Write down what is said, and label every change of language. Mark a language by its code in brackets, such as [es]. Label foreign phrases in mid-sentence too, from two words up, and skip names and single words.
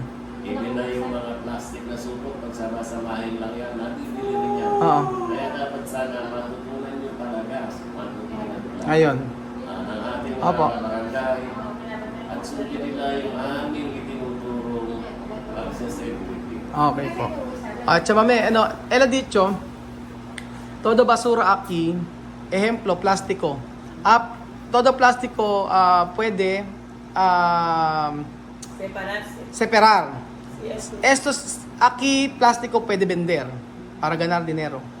[tl] Even na yung mga plastic na supot, pag sama-samahin lang yan, nabibili rin yan. Oo. Kaya dapat sana matutunan nyo talaga, matutunan nila. Ayun. Ang ating mga Opo. barangay, at sundin nila yung aming itinuturong pagsasegrity. Okay po. At siya mami, ano, [es] ela dicho, todo basura aquí, ejemplo, plástico. Todo plástico puede separar. Estos aquí plástico puede vender para ganar dinero.